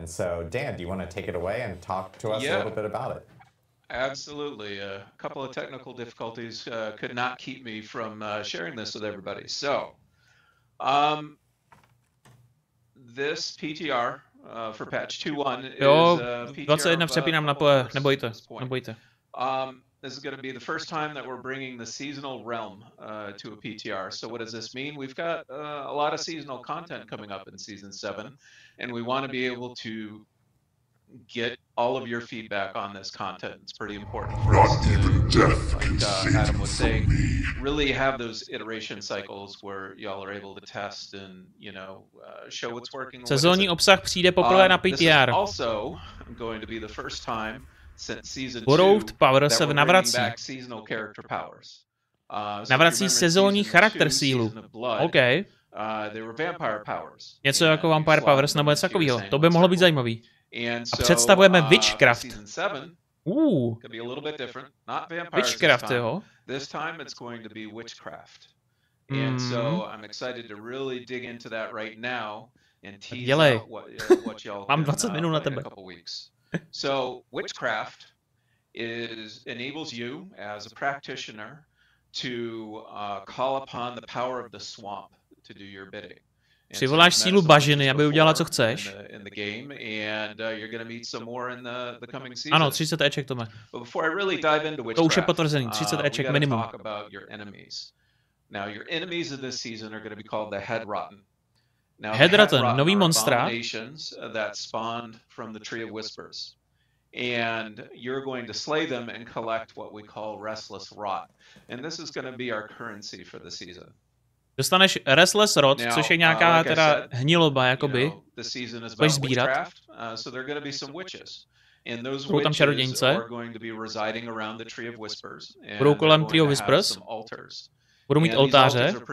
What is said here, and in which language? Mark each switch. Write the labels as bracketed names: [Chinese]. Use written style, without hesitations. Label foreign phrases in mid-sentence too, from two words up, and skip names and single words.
[English] So Dan, do you want to take it away and talk to us a little bit about it? Absolutely. A couple of technical difficulties could not keep me from sharing this with everybody. So, this PTR for patch 2.1 is PTR [Czech] 21 přepínám na nebojte. [English] This is going to be the first time that we're bringing the seasonal realm to a PTR. So what does this mean? We've got a lot of seasonal content coming up in Season 7, and we want to be able to get all of your feedback on this content. It's pretty important for us to, like Adam was saying, really have those iteration cycles where y'all are able to test and, you know, show what's working. [Czech] Sezónní obsah přijde poprvé na PTR. [English] This is also going to be the first time since season 2 Borrowed power se that we're [Czech] navrací. [English] bringing back seasonal character powers. [Czech] Navrací sezónní charakter sílu. [English] OK. They were vampire powers. [Czech] Něco jako [English] Vampire Powers [Czech] nebo něco takového. To by mohlo být zajímavý. A představujeme Witchcraft. Witchcraft, jo. [English] This time it's going to be witchcraft. And so I'm excited to really dig into that right now and tease out what y'all [Czech] Mám 20 minut na tebe. [English] a couple weeks. So witchcraft enables you as a practitioner to call upon the power of the swamp to do your bidding. [Czech] Přivoláš sílu bažiny, aby udělala, co chceš. Ano, 30 eček, Tome. To už je potvrzený, 30 eček minimum. Headrotten, nový monstra. [English] And you're going to slay them and collect what we call restless rot. And this is going to be our currency for the season. [Czech] Dostaneš [English] restless rot, [Czech] což je nějaká teda hniloba, jakoby. Budeš sbírat. Budou tam čarodějnice. Budou kolem Tree of Whispers. Budou mít oltáře.